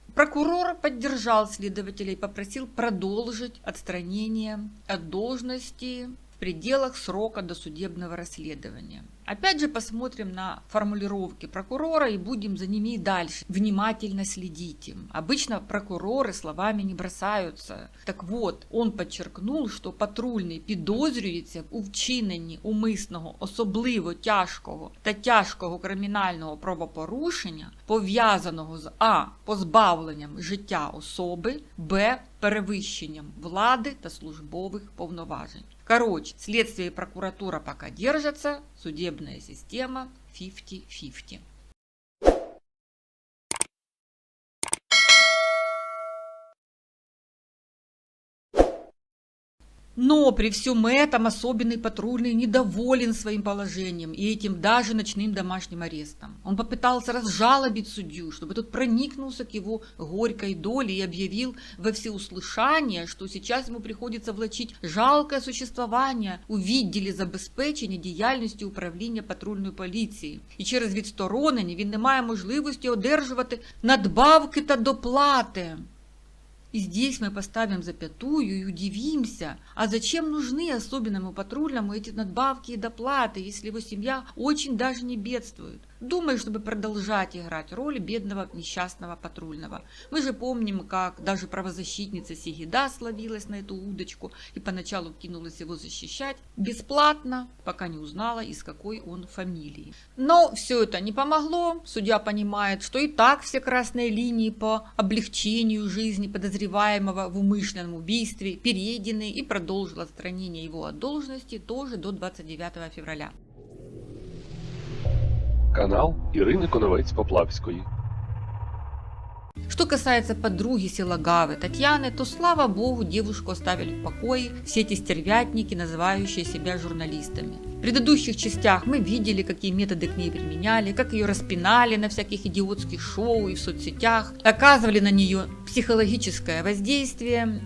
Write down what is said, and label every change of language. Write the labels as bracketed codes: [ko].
[ru] Прокурор поддержал следователя и попросил продолжить отстранение от должности в пределах срока досудебного расследования. Опять же посмотрим на формулировки прокурора и будем за ними и дальше внимательно следить. Обычно прокуроры словами не бросаются. Так вот, он [uk] подчеркнув, що патрульний підозрюється у вчиненні умисного, особливо тяжкого та тяжкого кримінального правопорушення, пов'язаного з а. позбавленням життя особи, б. перевищенням влади та службових повноважень. [ru] Короче, следствие и прокуратура пока держатся, судебная система 50-50. Но при всем этом особенный патрульный недоволен своим положением и этим даже ночным домашним арестом. Он попытался разжалобить судью, чтобы тот проникнулся к его горькой доле и объявил во всеуслышание, что сейчас ему приходится влачить жалкое существование [uk] у відділі забезпечення діяльності управління патрульної поліції. І через відсторонення він не має можливості одержувати надбавки та доплати. [ru] И здесь мы поставим запятую и удивимся, а зачем нужны особенному патрульному эти надбавки и доплаты, если его семья очень даже не бедствует? Думаю, чтобы продолжать играть роль бедного несчастного патрульного. Мы же помним, как даже правозащитница Сигида словилась на эту удочку и поначалу кинулась его защищать бесплатно, пока не узнала, из какой он фамилии. Но все это не помогло. Судья понимает, что и так все красные линии по облегчению жизни подозреваемого в умышленном убийстве перейдены и продолжил отстранение его от должности тоже до 29 февраля. [uk] Канал Ірини Коновець-Поплавської. [ru] Что касается подруги Силагавы Татьяны, то, слава богу, девушку оставили в покое все эти стервятники, называющие себя журналистами. В предыдущих частях мы видели, какие методы к ней применяли, как ее распинали на всяких идиотских шоу и в соцсетях, оказывали на нее психологическое воздействие.